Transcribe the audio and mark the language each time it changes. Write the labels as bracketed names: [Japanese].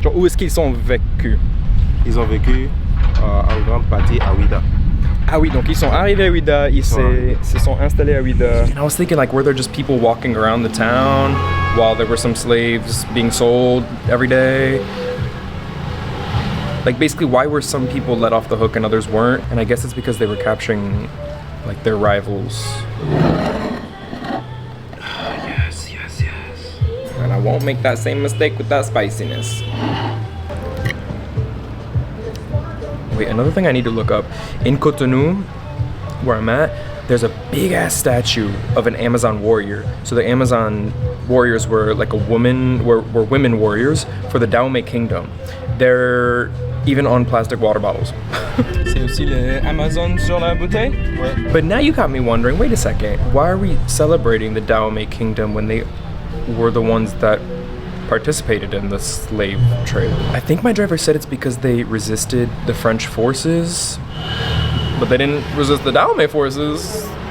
[French] Genre où est-ce qu'ils sont vécus? Ils ont vécu en grande partie à Ouida. Ah oui, donc ils sont arrivés à Ouida, ils se sont installés à Ouida. [English] And I was thinking, like, were there just people walking around the town while there were some slaves being sold every day? Like, basically, why were some people let off the hook and others weren't? And I guess it's because they were capturing, like, their rivals. Yes. And I won't make that same mistake with that spiciness. Wait, another thing I need to look up. In Cotonou, where I'm at, there's a big ass statue of an Amazon warrior. So the Amazon warriors were like were women warriors for the Dahomey kingdom. They're even on plastic water bottles. [French] C'est aussi le Amazon sur la bouteille? Ouais. [English] But now you got me wondering, wait a second, why are we celebrating the Dahomey kingdom when they were the ones that participated in the slave trade? I think my driver said it's because they resisted the French forces, but they didn't resist the Dahomey forces.